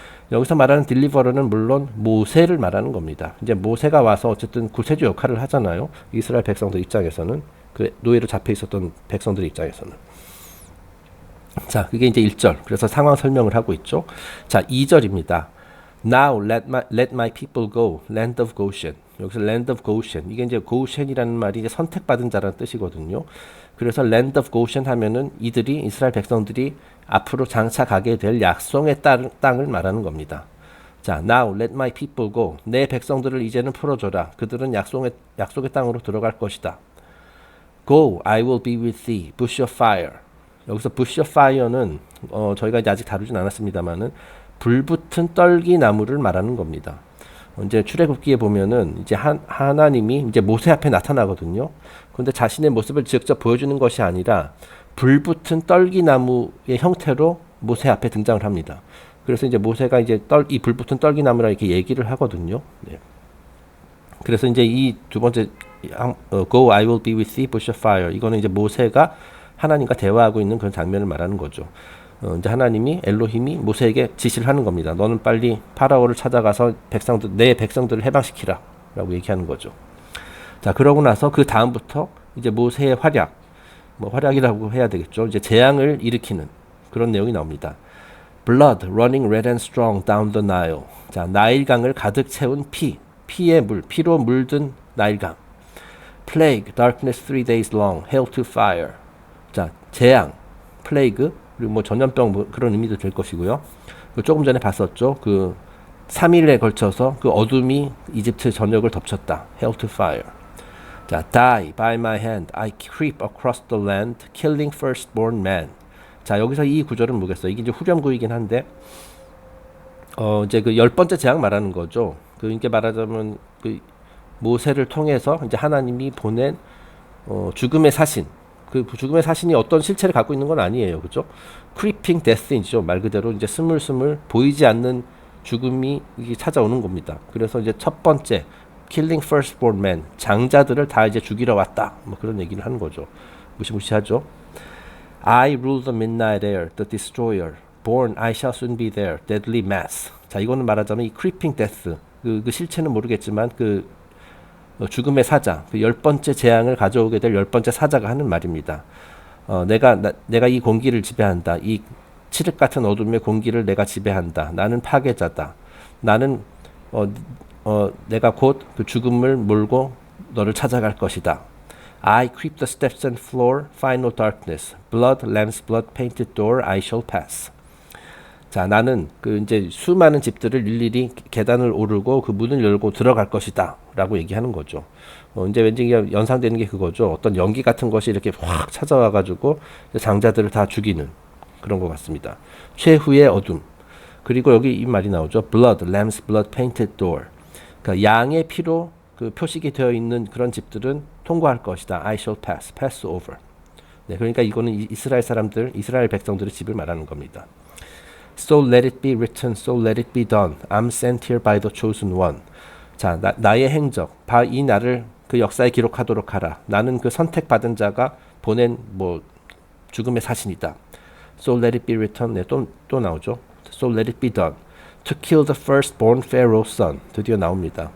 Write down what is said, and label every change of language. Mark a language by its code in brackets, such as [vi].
[ko] 여기서 말하는 딜리버러는 물론 모세를 말하는 겁니다. 이제 모세가 와서 어쨌든 구세주 역할을 하잖아요. 이스라엘 백성들 입장에서는, 그 노예로 잡혀 있었던 백성들 입장에서는. 자, 그게 이제 1절. 그래서 상황 설명을 하고 있죠. 자, 2절입니다. [en] Now let my people go, land of Goshen. [ko] 여기서 [en] land of Goshen. [ko] 이게 이제 Goshen이라는 말이 이제 선택받은 자라는 뜻이거든요. 그래서 [en] land of Goshen [ko] 하면은 이스라엘 백성들이 앞으로 장차 가게 될 약속의 땅을 말하는 겁니다. 자, [en] now let my people go. [ko] 내 백성들을 이제는 풀어줘라. 그들은 약속의 땅으로 들어갈 것이다. [en] Go, I will be with thee. Bush of fire. [ko] 여기서 [en] bush of fire [ko] 는 저희가 이제 아직 다루진 않았습니다만은 불붙은 떨기나무를 말하는 겁니다. 이제 출애굽기에 보면은 이제 하나님이 이제 모세 앞에 나타나거든요. 그런데 자신의 모습을 직접 보여주는 것이 아니라 불붙은 떨기나무의 형태로 모세 앞에 등장을 합니다. 그래서 이제 모세가 이제 이 불붙은 떨기나무라 이렇게 얘기를 하거든요. 네. 그래서 이제 이 두 번째 [en] Go, I will be with thee, bush of fire. [ko] 이거는 이제 모세가 하나님과 대화하고 있는 그런 장면을 말하는 거죠. 이제 하나님이 엘로힘이 모세에게 지시를 하는 겁니다. 너는 빨리 파라오를 찾아가서 내 백성들을 해방시키라 라고 얘기하는 거죠. 자, 그러고 나서 그 다음부터 이제 모세의 활약이라고 해야 되겠죠. 이제 재앙을 일으키는 그런 내용이 나옵니다. [en] blood running red and strong down the Nile. [ko] 자, 나일강을 가득 채운 피로 물든 나일강. [en] plague, darkness 3 days long, hail to fire. [ko] 자, 재앙, plague, 그리고 뭐 전염병 뭐 그런 의미도 될 것이고요. 조금 전에 봤었죠. 그 3일에 걸쳐서 그 어둠이 이집트 전역을 덮쳤다. [en] hail to fire. 자, die by my hand, I creep across the land, killing firstborn man. [ko] 자, 여기서 이 구절은 뭐겠어요? 이게 이제 후렴구이긴 한데, 이제 그 10번째 재앙 말하는 거죠. 이게 말하자면 그 모세를 통해서 이제 하나님이 보낸 죽음의 사신. 그 죽음의 사신이 어떤 실체를 갖고 있는 건 아니에요. 그죠? creeping death이죠. 말 그대로 이제 스물스물 보이지 않는 죽음이 이게 찾아오는 겁니다. 그래서 이제 첫 번째 [en] killing firstborn man, [ko] 장자들을 다 이제 죽이러 왔다. 뭐 그런 얘기를 하는 거죠. 무시무시하죠. [en] I rule the midnight air, the destroyer. Born, I shall soon be there. Deadly mass. [ko] 자, 이거는 말하자면 이 creeping death. 그 실체는 모르겠지만 그 죽음의 사자, 그 10번째 재앙을 가져오게 될 10번째 사자가 하는 말입니다. 내가 이 공기를 지배한다. 이 칠흑 같은 어둠의 공기를 내가 지배한다. 나는 파괴자다. 나는 내가 곧 그 죽음을 몰고 너를 찾아갈 것이다. [en] I creep the steps and floor, find no darkness. Blood, lamb's blood, painted door, I shall pass. [ko] 자, 나는 그 이제 수많은 집들을 일일이 계단을 오르고 그 문을 열고 들어갈 것이다. 라고 얘기하는 거죠. 이제 왠지 연상되는 게 그거죠. 어떤 연기 같은 것이 이렇게 확 찾아와가지고 장자들을 다 죽이는 그런 것 같습니다. 최후의 어둠. 그리고 여기 이 말이 나오죠. [en] Blood, lamb's blood, painted door. [ko] 그러니까 양의 피로 그 표식이 되어 있는 그런 집들은 통과할 것이다. [en] I shall pass over. [ko] 네, 그러니까 이거는 이스라엘 백성들의 집을 말하는 겁니다. [en] So let it be written, so let it be done. I'm sent here by the chosen one. [ko] 자, 나의 행적, 이 나를 그 역사에 기록하도록 하라. 나는 그 선택받은 자가 보낸 뭐 죽음의 사신이다. [en] So let it be written. [ko] 네, 또 나오죠. [en] So let it be done. To kill the firstborn Pharaoh's son. [ko] 드디어 나옵니다.